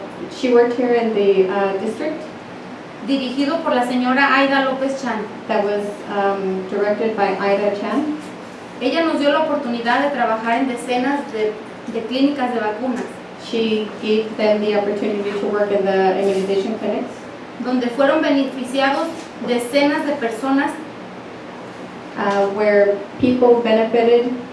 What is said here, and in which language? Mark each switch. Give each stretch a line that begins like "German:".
English: She worked here in the district
Spanish: Dirigido por la señora Aida López Chan.
English: that was directed by Ida Chan.
Spanish: Ella nos dio la oportunidad de trabajar en decenas de clínicas de vacunas,
English: She gave them the opportunity to work in the immunization clinics,
Spanish: donde fueron beneficiados decenas de personas
English: where people benefited.